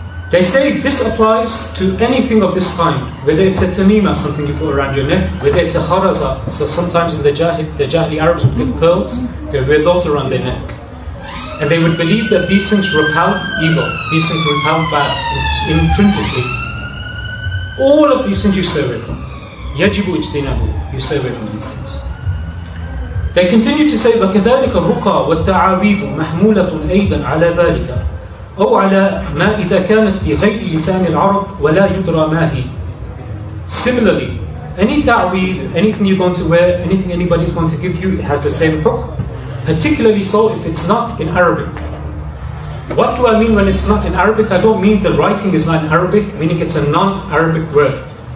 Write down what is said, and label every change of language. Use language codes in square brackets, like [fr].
[en] They say this applies to anything of this kind, whether it's a tamima, something you put around your neck, whether it's a kharaza, so sometimes in the Jahili Arabs would get pearls, they wear those around their neck. And they would believe that these things repel evil, these things repel bad, intrinsically. All of these things you stay away from. [ar] يجب اجتنابه, [en] you stay away from these things. They continue to say [ar] وكذلك الرقى والتعاويذ محمولة أيضا على ذلك أو على ما إذا كانت بغير لسان العرب ولا يدرى ما هي. [en] Similarly, any ta'weed, anything you're going to wear, anything anybody's going to give you, it has the same hukm, particularly so if it's not in Arabic. What do I mean when it's not in Arabic? I don't mean the writing is not in Arabic, meaning it's a non-Arabic word.